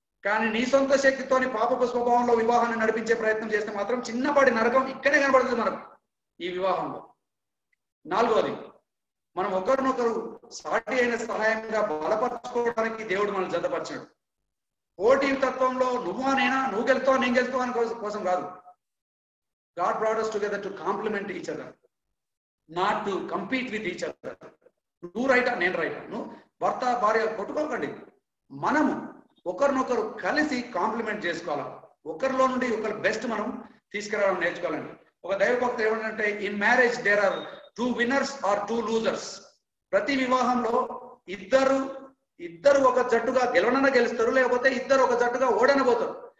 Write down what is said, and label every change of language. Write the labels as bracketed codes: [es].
[te] కానీ నీ సొంత శక్తితోని పాపపు స్వభావంలో వివాహాన్ని నడిపించే ప్రయత్నం చేస్తే మాత్రం చిన్నపాటి నరకం ఇక్కడే కనబడుతుంది మనకు ఈ వివాహంలో. 4వది, మనం ఒకరినొకరు సాటి అయిన సహాయంగా బలపరచుకోవడానికి దేవుడు మనల్ని జతపరిచాడు. పోటీ తత్వంలో నువ్వా నేనా, నువ్వు గెలుతావా నేను గెలుతావా అని కోసం కాదు. [en] God brought us together to complement each other, not to compete with each other. [te] నువ్వు రైటా నేను రైటా, నువ్వు భర్త భార్య కొట్టుకోకండి. మనము ఒకరినొకరు కలిసి కాంప్లిమెంట్ చేసుకోవాలి. ఒకరిలో నుండి ఒకరి బెస్ట్ మనం తీసుకురావడం నేర్చుకోవాలండి. ఒక దైవభక్తుడు ఏమంటే, [en] In marriage there are 2 winners or 2 losers. [te] ప్రతి వివాహంలో ఇద్దరు ఒక జట్టుగా గెలుస్తారు, లేకపోతే ఇద్దరు ఒక జట్టుగా ఓడనబోతారు.